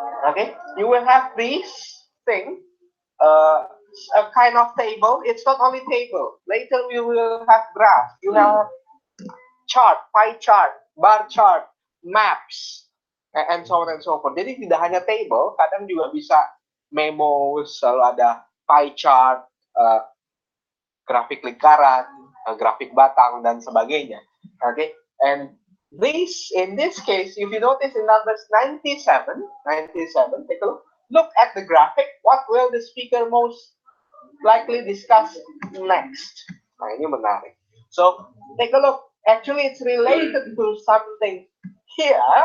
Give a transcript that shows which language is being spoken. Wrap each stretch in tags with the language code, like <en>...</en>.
<en>Okay, you will have this thing, a kind of table. It's not only table. Later we will have graph. You have chart, pie chart, bar chart, maps, and so on and so forth.</en> <id>Jadi tidak hanya table, kadang juga bisa memo, selalu ada pie chart, grafik lingkaran, grafik batang, dan sebagainya.</id> <en>Okay, and in this case, if you notice in numbers 97, take a look at the graphic. What will the speaker most likely discuss next?</en> <id>Nah, ini menarik.</id> <en>So, take a look. Actually, it's related to something here.</en>